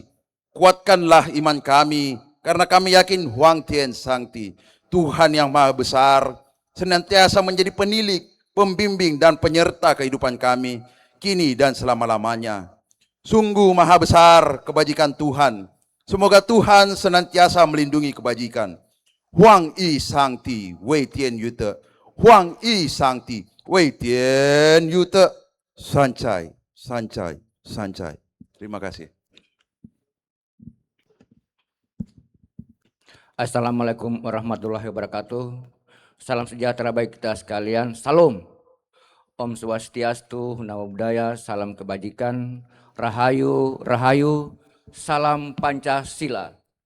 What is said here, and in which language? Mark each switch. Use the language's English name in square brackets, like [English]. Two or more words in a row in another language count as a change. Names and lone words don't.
[Indonesian] Kuatkanlah iman kami, karena kami yakin Huang Tien Sangti, Tuhan yang Maha Besar, senantiasa menjadi penilik, pembimbing dan penyerta kehidupan kami, kini dan selama-lamanya. Sungguh maha besar kebajikan Tuhan. Semoga Tuhan senantiasa melindungi kebajikan. [Chinese] 皇矣上帝，惟天有德。皇矣上帝，惟天有德. 善哉，善哉，善哉. [Indonesian] Terima kasih. [Arabic] السلام عليكم ورحمة الله وبركاته. [Indonesian] Salam sejahtera bagi kita sekalian. Salam. [Balinese] Om Swastiastu, [Pali] Namo Buddhaya, [Indonesian] salam kebajikan. Rahayu, rahayu, salam Pancasila.